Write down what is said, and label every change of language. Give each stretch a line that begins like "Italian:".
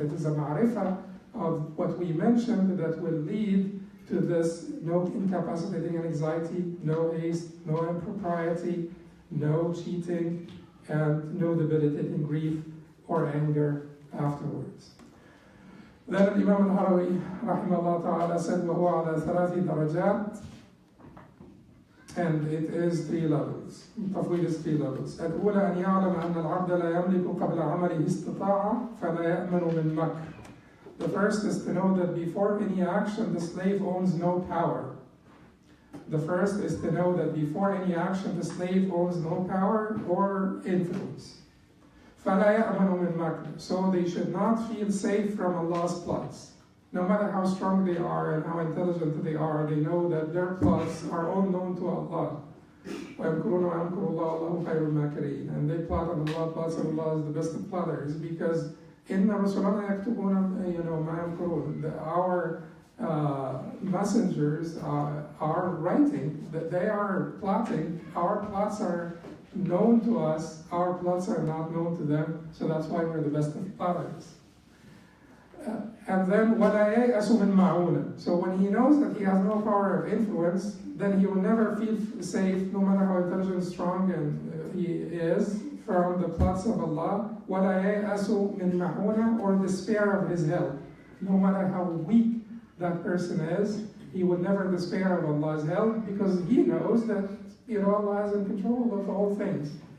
English: It is a ma'rifah of what we mentioned that will lead to this no incapacitating anxiety, no haste, no impropriety, no cheating, and no debilitating grief or anger afterwards. Then Imam al-Harawi rahimahullah ta'ala said,
Arabic: وَهُوَ عَلَى ثَلَاثِ دَرَجَاتٍ.
English: And it is 3 levels. التفويض is 3 levels.
Arabic: الأولى أن يعلم أن العبد لا يملك قبل عمله استطاعة فلا يأمن من مكر.
English: The first is to know that before any action the slave owns no power. The first is to know that before any action the slave owns no power or influence.
Arabic: فلا يأمن من مكر.
English: So they should not feel safe from Allah's plots. No matter how strong they are and how intelligent they are, they know that their plots are all known to Allah.
Arabic: وَيَمْكُرُونَ وَيَمْكُرُ اللَّهُ وَاللَّهُ خَيْرُ الْمَاكِرِينَ.
English: And they plot and Allah plots and Allah is the best of plotters, because
Arabic: إِنَّ رُسُلَنَا يَكْتُبُونَ مَا يَمْكُرُونَ.
English: Our messengers are writing, that they are plotting. Our plots are known to us, our plots are not known to them, so that's why we're the best of plotters. And then
Arabic: وَلَا يَيْأَسُ مِنْ مَعُونَ.
English: So when he knows that he has no power of influence, then he will never feel safe, no matter how intelligent and strong he is, from the plots of Allah.
Arabic: وَلَا يَيْأَسُ مِنْ مَعُونَ,
English: or despair of his help. No matter how weak that person is, he would never despair of Allah's help, because he knows that Allah is in control of all things.